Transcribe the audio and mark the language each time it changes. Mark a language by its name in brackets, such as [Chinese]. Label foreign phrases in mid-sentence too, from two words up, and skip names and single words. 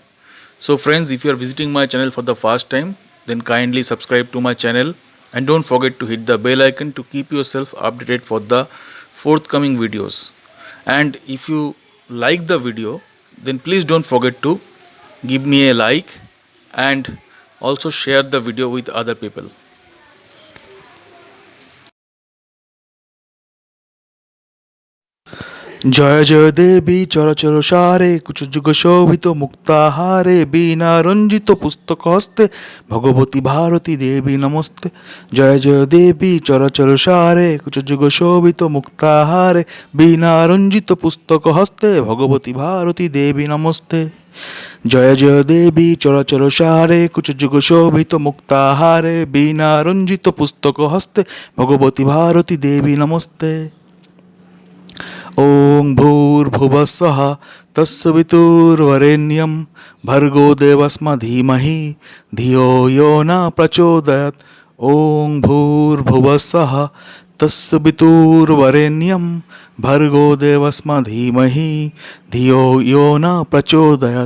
[English] So friends, if you are visiting my channel for the first time, then kindly subscribe to my channel and don't forget to hit the bell icon to keep yourself updated for the forthcoming videos. And if you like the video, then please don't forget to give me a like and also share the video with other people. [Sanskrit] জয় জয় দেবী চরচর সারে কুচযুগ শোভিত মুক্তাহারে বীণা রঞ্জিত পুস্তক হস্তে ভগবতী ভারতী দেবী নমস্তে। জয় জয় দেবী চরচর সারে কুচযুগ শোভিত মুক্তাহারে বীণা রঞ্জিত পুস্তক হস্তে ভগবতী ভারতী দেবী নমস্তে। জয় জয় দেবী চরচর সারে কুচযুগ শোভিত মুক্তাহারে বীণা রঞ্জিত পুস্তক হস্তে ভগবতী ভারতী দেবী নমস্তে। ओं भूर्भुवस्सः तत्सवितुर्वरेण्यं भर्गो देवस्म धीमहि धियो यो न प्रचोदयात्। ओं भूर्भुवस्सः तत्सवितुर्वरेण्यं भर्गो देवस्म धीमहि धियो यो न प्रचोदयात्।